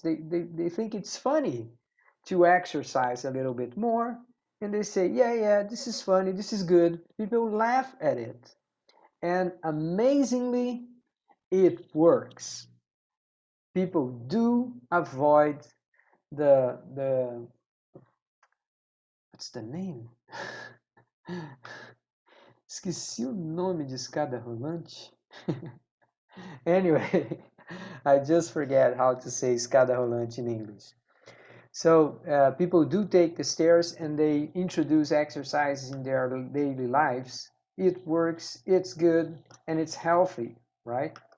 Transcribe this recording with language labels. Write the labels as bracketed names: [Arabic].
[English] They think it's funny to exercise a little bit more, and they say, yeah, this is funny, this is good. People laugh at it, and amazingly, it works. People do avoid the what's the name? [Portuguese] Esqueci o nome de escada rolante. [English] Anyway, I just forget how to say [Portuguese] escada rolante [English] in English. So people do take the stairs and they introduce exercises in their daily lives. It works, it's good, and it's healthy, right?